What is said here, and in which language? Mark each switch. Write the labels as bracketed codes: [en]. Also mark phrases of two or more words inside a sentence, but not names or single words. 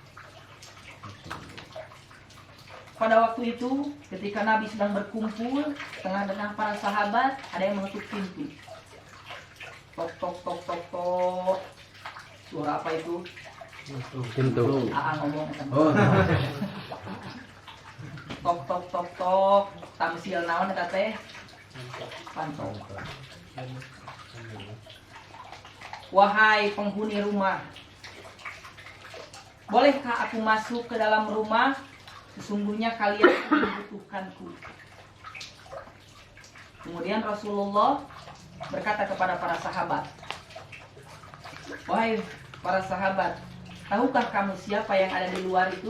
[id] Pada waktu itu ketika Nabi sedang berkumpul tengah-tengah para sahabat, ada yang mengetuk pintu. Tok tok tok tok tok. Suara apa itu? Pintu. Ngomong kan. Tok tok tok tok. [su] Tamsil naon eta teh? Pantau. [id] Wahai penghuni rumah, bolehkah aku masuk ke dalam rumah? Sesungguhnya kalian membutuhkanku. Kemudian Rasulullah berkata kepada para sahabat, wahai para sahabat, tahukah kamu siapa yang ada di luar itu?